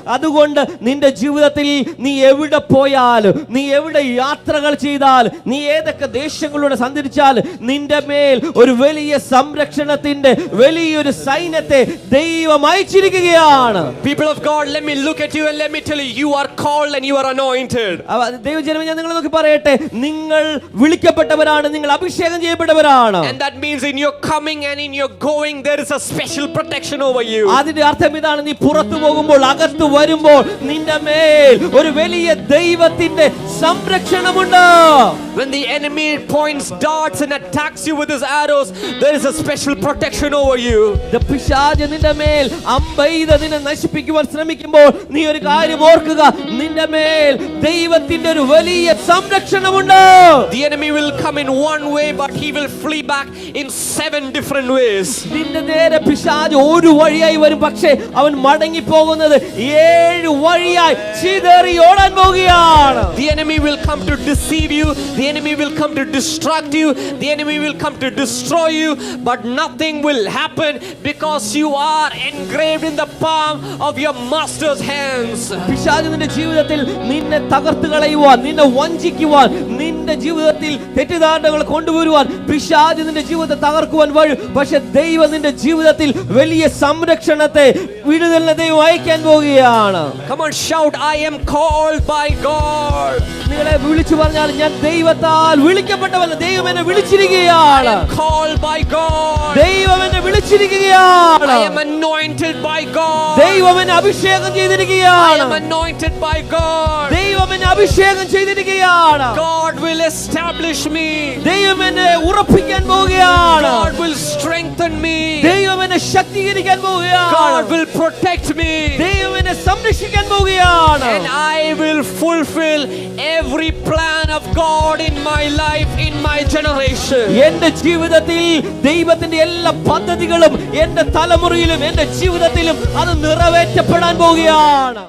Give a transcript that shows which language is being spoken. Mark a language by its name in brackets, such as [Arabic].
[Malayalam] അതുകൊണ്ട് നിന്റെ ജീവിതത്തിൽ നീ എവിടെ പോയാലും, നീ എവിടെ യാത്രകൾ ചെയ്താൽ, നീ ഏതൊക്കെ ദേശങ്ങളിലൂടെ സഞ്ചരിച്ചാൽ, നിന്റെ മേൽ ഒരു വലിയ സംരക്ഷണത്തിന്റെ വലിയൊരു സൈന്യത്തെ ദൈവം അയച്ചിരിക്കുകയാണ്. [English] People of God, let me look at you and let me tell you, you are called and you are anointed. [Malayalam] ദൈവജനമേ, ഞാൻ നിങ്ങളെ നോക്കി പറയട്ടെ, നിങ്ങൾ വിളിക്കപ്പെട്ടവരാണ്, നിങ്ങൾ അഭിഷേകം ചെയ്യപ്പെട്ടവരാണ്. [English] And that means in your coming and in your going there is a special protection over you. [Malayalam] അതിന്റെ അർത്ഥം ഇതാണ്, നീ പുറത്തു പോകുമ്പോൾ, അകത്തു വരുമ്പോൾ നിന്റെ മേൽ ഒരു വലിയ ദൈവത്തിന്റെ സംരക്ഷണമുണ്ട്. [English] When the enemy points darts and attacks you with his arrows, there is a special protection over you. [Malayalam] പിശാച് നിന്റെ മേൽ അമ്പെയ്ത് നിന്നെ നശിപ്പിക്കുവാൻ ശ്രമിക്കുമ്പോൾ നീ ഒരു കാര്യം ഓർക്കുക, നിന്റെ മേൽ ദൈവത്തിന്റെ ഒരു വലിയ സംരക്ഷണമുണ്ട്. [English] The enemy will come in one way but he will flee back in 7 different ways. [Malayalam] നിന്റെ നേരെ പിശാച് ഒരു വഴിയായി വരും, പക്ഷേ അവൻ മടങ്ങി പോകുന്നത് 7 വഴിയായി ചിതറി ഓടാൻ പോകുകയാണ്. [English] The enemy will come to deceive you, the enemy will come to distract you, the enemy will come to destroy you, but nothing will happen because you are engraved in the palm of your master's hands. [Malayalam] പിശാച് നിന്റെ ജീവിതത്തിൽ നിന്നെ തകർത്ത് കളയുവാൻ, നിന്നെ വഞ്ചിക്കുവാൻ, നിന്റെ ജീവിതത്തിൽ തെറ്റിദ്ധാരണകൾ കൊണ്ടുവരുവാൻ പിശാച് നിന്റെ ജീവിതത്തെ തകർക്കുവാൻ വഴി. പക്ഷെ ദൈവം നിന്റെ ജീവിതത്തിൽ വലിയ സംരക്ഷണത്തെ, വിടുതലിനെ ദൈവം അയക്കാൻ പോവുകയാണ്. [English] Come on, shout, I am called by God. [Malayalam] നിങ്ങളെ വിളിച്ചു പറഞ്ഞാൽ, ഞാൻ ദൈവത്താൽ വിളിക്കപ്പെട്ടവല്ല, ദൈവം എന്നെ വിളിച്ചിരിക്കുകയാണ്. [English] Called by God. [Malayalam] ദൈവം എന്നെ വിളിച്ചിരിക്കുകയാണ്. [English] I am anointed by God. [Malayalam] ദൈവം എന്നെ അഭിഷേകം ചെയ്തിരിക്കുകയാണ്. [English] I am anointed by God. [Malayalam] ദൈവം എന്നെ അഭിഷേകം ചെയ്തിരിക്കുകയാണ്. [English] God will establish me. [Malayalam] ദൈവം എന്നെ ഉറപ്പിക്കാൻ പോവുകയാണ്. [English] God will strengthen me. [Malayalam] ദൈവം എന്നെ ശക്തീകരിക്കാൻ പോവുകയാണ്. [English] God will protect me. [Malayalam] ദൈവം എന്നെ സംരക്ഷിക്കാൻ പോവുകയാണ്. [English] And I will fulfill every plan of God in my life, in my generation. [Malayalam] എന്റെ ജീവിതത്തിൽ ദൈവത്തിന്റെ എല്ലാ പദ്ധതികളും എന്റെ തലമുറയിലും എന്റെ ജീവിതത്തിലും അത് നിറവേറ്റപ്പെടാൻ പോവുകയാണ്.